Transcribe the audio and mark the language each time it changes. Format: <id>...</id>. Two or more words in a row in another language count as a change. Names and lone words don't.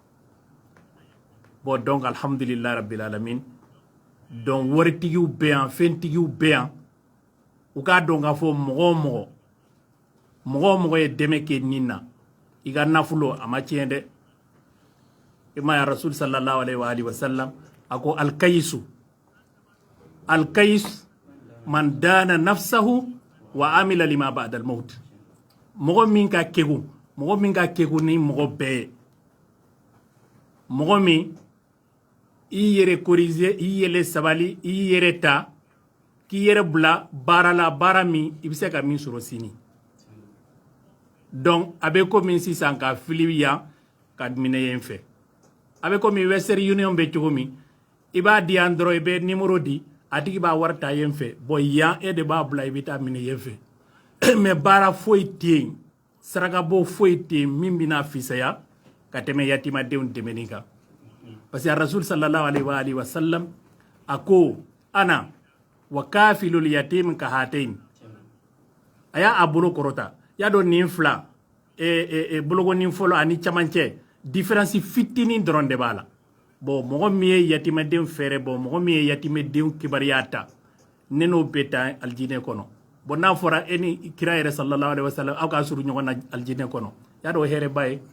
<fr>Bon donc</fr> <ar>الحمد لله رب العالمين</ar> <bm>donc waritigiw bɛ yan fɛntigiw bɛ yan u k'a dɔn k'a fɔ mɔgɔ o mɔgɔ ye dɛmɛ kɛ nin na i ka nafolo a ma tiɲɛ dɛ. I m'a ye</bm> <ar>رسول صلى الله عليه وسلم</ar> <bm>a ko</bm> <ar>الكيس من دان نفسه وعمل لما بعد الموت.</ar> <bm>Mɔgɔ min ka kegu ni mɔgɔ bɛɛ ye mɔgɔ min i yɛrɛ corriger i yɛrɛ sabali i yɛrɛ ta k'i yɛrɛ bila baara la baara min i bɛ se ka min sɔrɔ sini. Donc a bɛ komi sisan ka fili yan ka minɛ yen fɛ a bɛ komi Western Union bɛ cogo min i b'a di yan dɔrɔn i bɛ numéro di a tigi b'a wari ta yen fɛ bon yan e de b'a bila i bɛ taa minɛ yen fɛ mais baara foyi tɛ yen sarakabɔ foyi tɛ yen min bɛna fisaya ka tɛmɛ yatimadenw dɛmɛni kan.</bm> <fr>Parce que</fr> <ar>رسول صلى الله عليه وسلم</ar> <bm>a ko</bm> <ar>أنا وكافل اليتيم كهاتين</ar> <bm>a y'a bolo kɔrɔta y'a dɔn nin fila bolokonin fɔlɔ ani camancɛ différence fitinin dɔrɔn de b'a la. Bon mɔgɔ min ye yatimɛden fɛrɛ bɔ mɔgɔ min ye yatimɛden kibaruya ta ne n'o bɛ taa aljinɛ kɔnɔ. Bon n'a fɔra e ni kira yɛrɛ</bm> <ar>صلى الله عليه وسلم</ar> <bm>aw ka surun ɲɔgɔn na aljinɛ kɔnɔ y'a dɔn hɛrɛba ye.</bm>